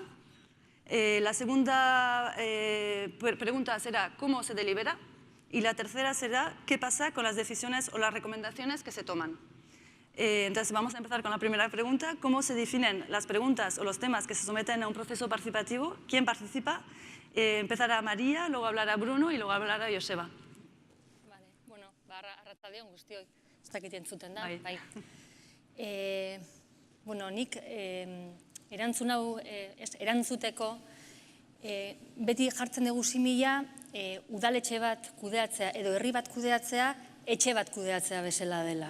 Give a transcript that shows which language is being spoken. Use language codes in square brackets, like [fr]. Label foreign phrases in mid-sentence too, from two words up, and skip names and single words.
[es] La segunda pregunta será, ¿cómo se delibera? Y la tercera será, ¿qué pasa con las decisiones o las recomendaciones que se toman? Entonces, vamos a empezar con la primera pregunta. ¿Cómo se definen las preguntas o los temas que se someten a un proceso participativo? ¿Quién participa? Empezará María, luego hablará Bruno y luego hablará Joseba. Vale, bueno, [eu] arratsaldeon guztioi, ez dakit entzuten da, bai. Bueno, nik erantzun hau, erantzuteko, beti jartzen dugu simila, udaletxe bat kudeatzea edo herri bat kudeatzea, etxe bat kudeatzea bezala dela.